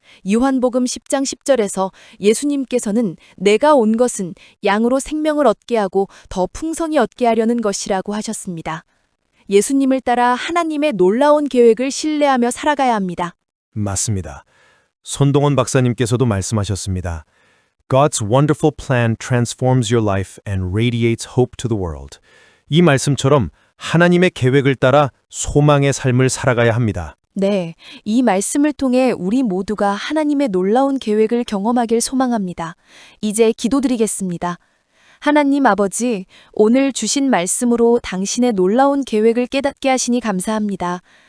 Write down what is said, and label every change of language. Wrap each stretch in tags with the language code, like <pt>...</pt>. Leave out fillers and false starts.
<ko>요한복음 10장 10절에서 예수님께서는 내가 온 것은 양으로 생명을 얻게 하고 더 풍성히 얻게 하려는 것이라고 하셨습니다. 예수님을 따라 하나님의 놀라운 계획을 신뢰하며 살아가야 합니다. 맞습니다. 손동원 박사님께서도 말씀하셨습니다.</ko> <en>God's wonderful plan transforms your life and radiates hope to the world.</en> <ko>이 말씀처럼 하나님의 계획을 따라 소망의 삶을 살아가야 합니다. 네, 이 말씀을 통해 우리 모두가 하나님의 놀라운 계획을 경험하길 소망합니다. 이제 기도드리겠습니다. 하나님 아버지, 오늘 주신 말씀으로 당신의 놀라운 계획을 깨닫게 하시니 감사합니다.</ko>